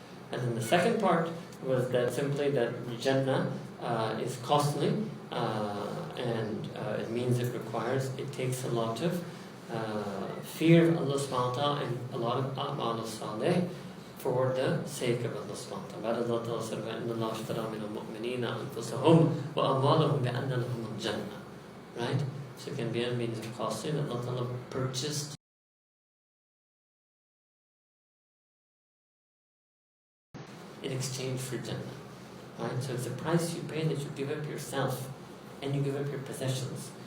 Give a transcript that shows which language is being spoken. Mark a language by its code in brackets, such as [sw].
[en] And then the second part was that simply that Jannah is costly and it means it takes a lot of fear of Allah subhanahu wa ta'ala and a lot of a'mal salih for the sake of Allah subhanahu wa ta'ala. Allah said, [ar] وَإِنَّ اللَّهَ اشْتَرَىٰ مِنَ الْمُؤْمِنِينَ أَنفُسَهُمْ وَأَمْوَالَهُمْ بِأَنَّ لَهُمُ الْجَنَّةِ. [en] Right? So it can be a means of costly that Allah ta'ala purchased in exchange for Jannah. Right? So it's a price you pay that you give up yourself and you give up your possessions.